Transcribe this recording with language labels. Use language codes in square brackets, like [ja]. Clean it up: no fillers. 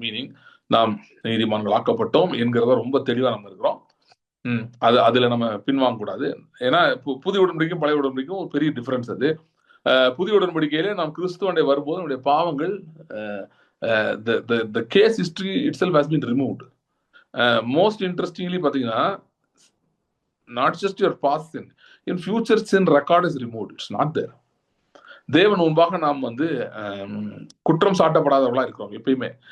[ta] Meaning நாம் நீதிமான்கள் ஆக்கப்பட்டோம் என்கிறத ரொம்ப தெளிவா நம்ம இருக்கிறோம். அதுல நம்ம பின்வாங்க கூடாது. ஏன்னா புதிய உடன்படிக்கையும் பழைய உடன்படிக்கையும் ஒரு பெரிய டிஃபரன்ஸ். அது புதிய உடன்படிக்கையிலே நாம் கிறிஸ்துவண்டை வரும்போது நம்முடைய பாவங்கள் [en] the case history itself has been removed. Most interestingly [ta] பாத்தீங்கன்னா, [en] not just your past sin, in future sin record is removed. It's not there. [ta] தேவன் முன்பாக நாம் வந்து குற்றம் சாட்டப்படாதவர்களா இருக்கிறோம் எப்பயுமே.